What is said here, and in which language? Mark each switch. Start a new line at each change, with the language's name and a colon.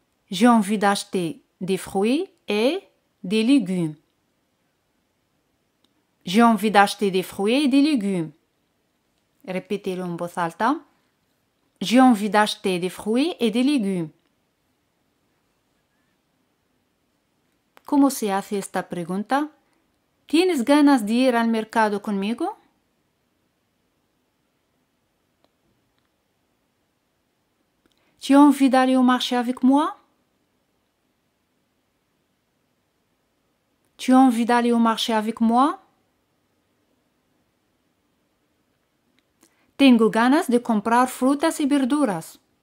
French: J'ai envie d'acheter des fruits et des légumes. J'ai envie d'acheter des fruits et des légumes. Répétez-le
Spanish: en voz alta.
French: J'ai envie d'acheter des fruits et des légumes.
Spanish: ¿Cómo se hace esta pregunta? ¿Tienes ganas de ir al mercado conmigo?
French: Tu as envie d'aller au marché avec moi? Tu as envie d'aller au marché avec moi?
Spanish: Tengo ganas de comprar frutas y verduras.